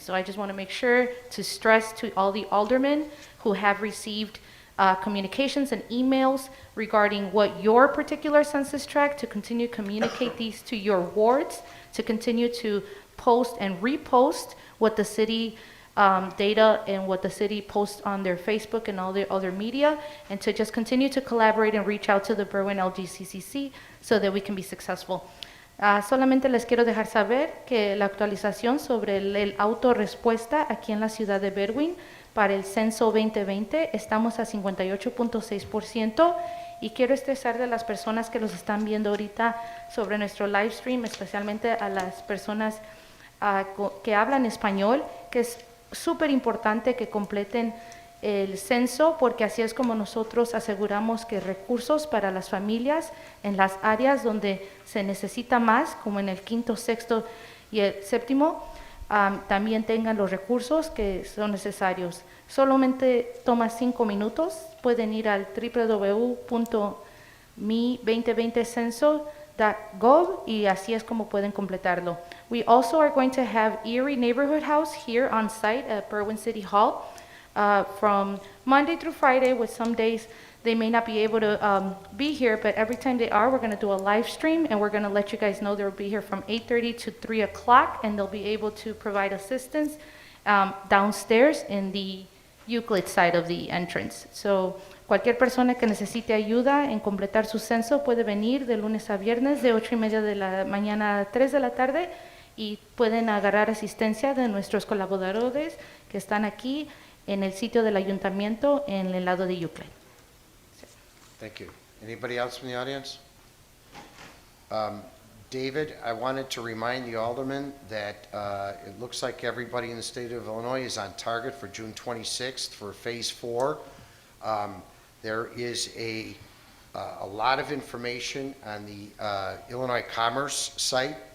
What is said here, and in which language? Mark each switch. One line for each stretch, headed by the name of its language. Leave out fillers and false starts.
English: So I just want to make sure to stress to all the aldermen who have received communications and emails regarding what your particular census tract, to continue to communicate these to your wards, to continue to post and repost what the city data and what the city posts on their Facebook and all their other media, and to just continue to collaborate and reach out to the Berwyn LGCCC so that we can be successful.
Spanish: Solamente les quiero dejar saber que la actualización sobre el autorrespuesta aquí en la ciudad de Berwyn para el censo 2020, estamos a 58.6%, y quiero estresar de las personas que los están viendo ahorita sobre nuestro live stream, especialmente a las personas que hablan español, que es súper importante que completen el censo, porque así es como nosotros aseguramos que recursos para las familias en las áreas donde se necesita más, como en el 5º, 6º y el 7º, también tengan los recursos que son necesarios. Solamente toma 5 minutos. Pueden ir al www.mi2020censo.gov y así es como pueden completarlo.
English: We also are going to have Erie Neighborhood House here on site at Berwyn City Hall from Monday through Friday, with some days they may not be able to be here, but every time they are, we're going to do a live stream, and we're going to let you guys know they'll be here from 8:30 to 3 o'clock, and they'll be able to provide assistance downstairs in the Euclid side of the entrance.
Spanish: So cualquier persona que necesite ayuda en completar su censo puede venir de lunes a viernes de 8:30 de la mañana a 3 de la tarde, y pueden agarrar asistencia de nuestros colaboradores que están aquí en el sitio del ayuntamiento en el lado de Euclid.
English: Thank you. Anybody else from the audience? David, I wanted to remind the aldermen that it looks like everybody in the state of Illinois is on target for June 26th for Phase 4. There is a lot of information on the Illinois Commerce site.